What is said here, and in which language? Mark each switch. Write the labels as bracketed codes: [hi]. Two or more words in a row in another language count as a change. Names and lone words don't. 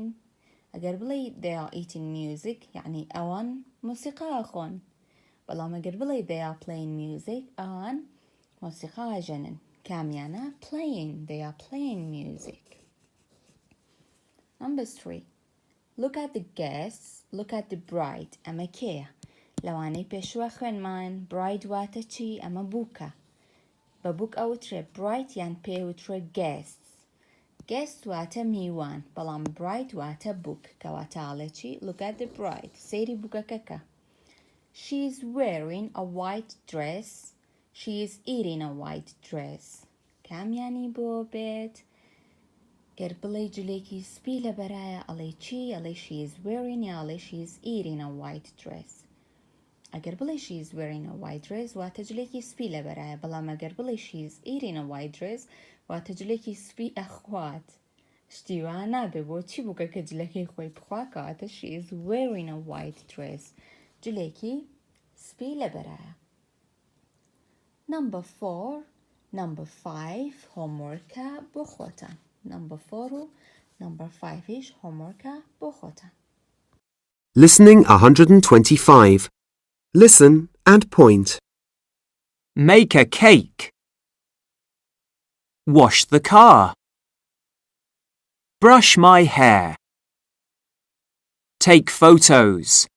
[ckb] ئەگەر بڵێ [en] they are eating music [ckb] یعنی ئەوان مۆسیقا ئەخۆن بەڵام ئەگەر بڵێ [en] they are playing music [ckb] ئەوان مۆسیقا ئەژەنن کامیانە [en] playing they are playing music number 3 look at the guests look at the bride [ckb] ئەمە کێیە لەوانەی پێشوە خوێنمان bride واتە چی ئەمە بووکە بە بووک ئەوترێ bride یان پێوترێ [en] guests guest [ckb] واتە میوان بەڵام bride واتە بووک کەواتاڵێ چی [en] look at the bride [ckb] سەیری بووکەکەکە [en] she is wearing a white dress she is eating a white dress [ckb] کامیانی بۆ بێت گەر بڵێ جلێکی سپی لە بەرایە ئەڵێ چی ئەڵێ [en] she is wearing [ckb] یا ئەڵێ [en] she is eating a white dress [ckb] ئەگەر بڵێ [en] she is wearing a white dress [ckb] واتە جلێکی سپی لە بەرایە بەڵام ئەگەر بڵێ [en] she is eating a white dress [ckb] واتە جلێکی سپی ئەخوات شتی وا نابێ بۆ چی بووکە کە جلەکەی خۆی بخوا کەواتە [en] she is wearing a white dress [ckb] جلێکی سپی لە بەرایە [en] number 4 number 5 [ckb] homeworkە بۆ خۆتان [en] number 4 [ckb] و [en] number 5 [ckb] ish homeworkە بۆ خۆتان [en] Listening 125. Listen and point. Make a cake. Wash the car. Brush my hair. Take photos.